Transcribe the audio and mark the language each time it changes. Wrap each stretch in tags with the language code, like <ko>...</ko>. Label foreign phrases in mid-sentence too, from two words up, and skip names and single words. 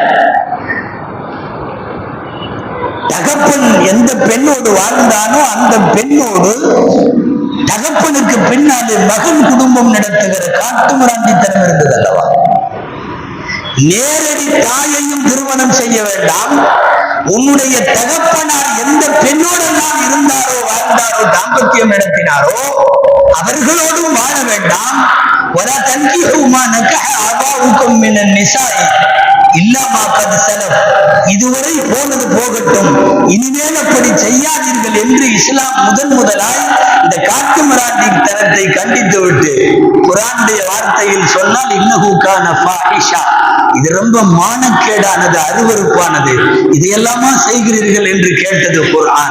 <ta>தகப்பன் எந்த பெண்ணோடு வாழ்ந்தானோ அந்த பெண்ணோடு தகப்பனுக்கு பின்னாலே மகன் குடும்பம் நடத்துகிற காட்டுமிராண்டித்தனம் இருந்தது அல்லவா? நேரடி தாயையும் திருமணம் செய்ய வேண்டாம். உன்னுடைய தகப்பனார் எந்த பெண்ணோடெல்லாம் இருந்தாரோ வாழ்ந்தாரோ தாம்பத்தியம் நடத்தினாரோ அவர்களோடும் வாழ வேண்டாம்.</ta> <ar>وَلَا تَنْكِحُوا مَا نَكَحَ آبَاؤُكُم مِّنَ النِّسَاءِ إِلَّا مَا قَدْ سَلَفَ.</ar> <ta>இதுவரை போனது போகட்டும், இனிமேல் அப்படி செய்யாதீர்கள் என்று இஸ்லாம் முதலாய் இந்த காட்டுமிராண்டித்தனத்தை கண்டித்து விட்டு குர்ஆனுடைய வார்த்தையில் சொன்னால்</ta> <ar>إنه كان فاحشة,</ar> <ta>இது ரொம்ப மானக்கேடானது, அருவருப்பானது, இதையெல்லாமா செய்கிறீர்கள் என்று கேட்டது குர்ஆன்.</ta>